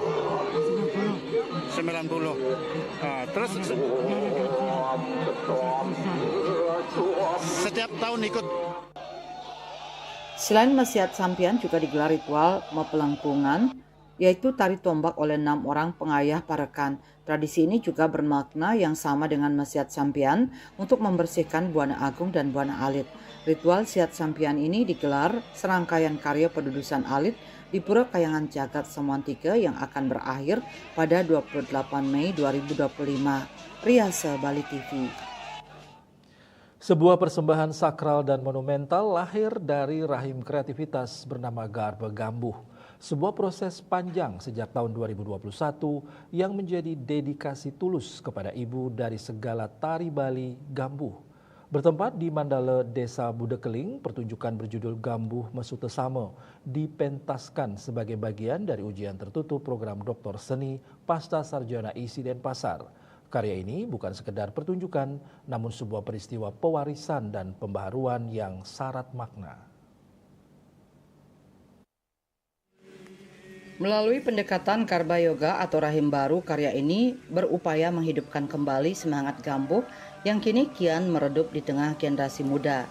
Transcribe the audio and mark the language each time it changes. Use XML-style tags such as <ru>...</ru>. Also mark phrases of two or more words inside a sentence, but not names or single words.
<id>90. Terus setiap tahun ikut. Selain Mesiat Sampian juga digelar ritual Mapelengkungan, yaitu tari tombak oleh 6 orang pengayah parekan. Tradisi ini juga bermakna yang sama dengan Mesiat Sampian untuk membersihkan Buana Agung dan Buana Alit. Ritual Siat Sampian ini digelar serangkaian karya pedudusan alit di Pura Kayangan Jagat Samuan III yang akan berakhir pada 28 Mei 2025. Riasa Bali TV. Sebuah persembahan sakral dan monumental lahir dari rahim kreativitas bernama Garba Gambuh. Sebuah proses panjang sejak tahun 2021 yang menjadi dedikasi tulus kepada ibu dari segala tari Bali Gambuh. Bertempat di Mandala, Desa Budekeling, pertunjukan berjudul Gambuh Mesutesame dipentaskan sebagai bagian dari ujian tertutup program Doktor Seni Pasca Sarjana ISI Denpasar. Karya ini bukan sekedar pertunjukan, namun sebuah peristiwa pewarisan dan pembaharuan yang syarat makna. Melalui pendekatan Karba Yoga atau rahim baru, karya ini berupaya menghidupkan kembali semangat Gambuh yang kini kian meredup di tengah generasi muda.</id>